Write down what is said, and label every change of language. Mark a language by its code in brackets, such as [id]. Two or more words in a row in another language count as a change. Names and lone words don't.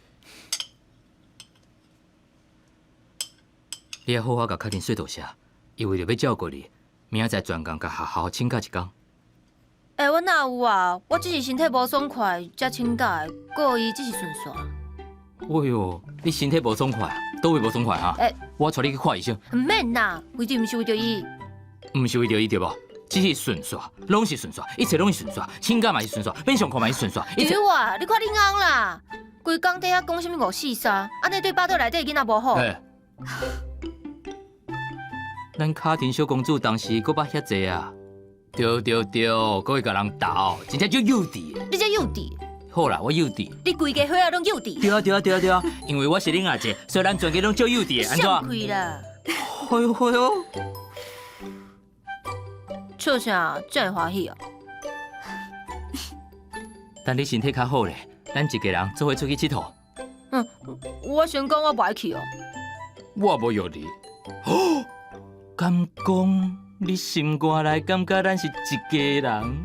[nan] 你要好好甲确定说大声，因为着要照顾你，明仔载专工甲好好请假一工。我哪有啊？我只是身体无爽快，才请假的，故意只是顺续。哎哟，你身体无爽快啊？倒位无爽快哈？我带你去看医生。唔免啦，为着毋是为着伊。毋是为着伊对无？只是顺续，拢是顺续，一切拢是顺续，请假嘛是顺续，免上课嘛是顺续。对啊，你看你翁啦，规工底下讲什么543，安尼对巴肚内底囡仔无好。咱卡丁小公主当时搁捌遐济啊！对，搁会甲人斗，真正足幼稚的。你这幼稚。好啦，我幼稚。你规家伙仔拢幼稚。对啊，因为我是恁阿姐，所以咱全家拢足幼稚的，安怎？想开啦！哎呦！笑啥？真会欢喜哦！等你身体较好咧，咱一家人做伙出去佚佗。我先讲我不爱去哦。我无约你。敢讲你心肝内感觉咱是一家人？